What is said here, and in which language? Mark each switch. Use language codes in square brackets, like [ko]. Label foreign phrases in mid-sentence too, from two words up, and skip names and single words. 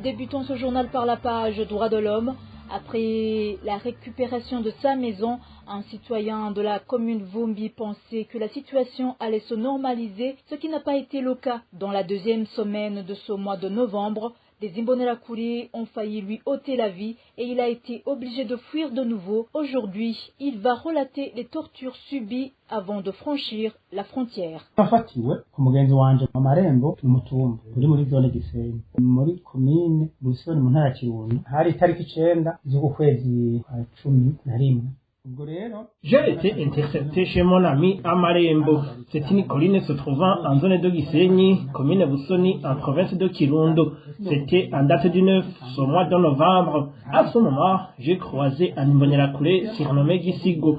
[fr] Débutons ce journal par la page Droits de l'homme. Après la récupération de sa maison, un citoyen de la commune Vumbi pensait que la situation allait se normaliser, ce qui n'a pas été le cas. Dans la deuxième semaine de ce mois de novembre, des Imbonerakure ont failli lui ôter la vie et il a été obligé de fuir de nouveau. Aujourd'hui, il va relater les tortures subies avant de franchir la frontière. [rn] Nafatiwe ku mugenzi wanje mu marembo n'umutumba uri muri zone Gisenyi muri commune Busoni mu ntara ya Kirundo hari itariki 9 z'uku kwezi kwa 11. [fr] J'ai été intercepté chez mon ami à Marembo. C'est une colline se trouvant en zone de Gisenyi, commune Busoni, en province de Kirundo. C'était en date du 9, ce mois de novembre. À ce moment, j'ai croisé un Imbonerakure surnommé Gisigo.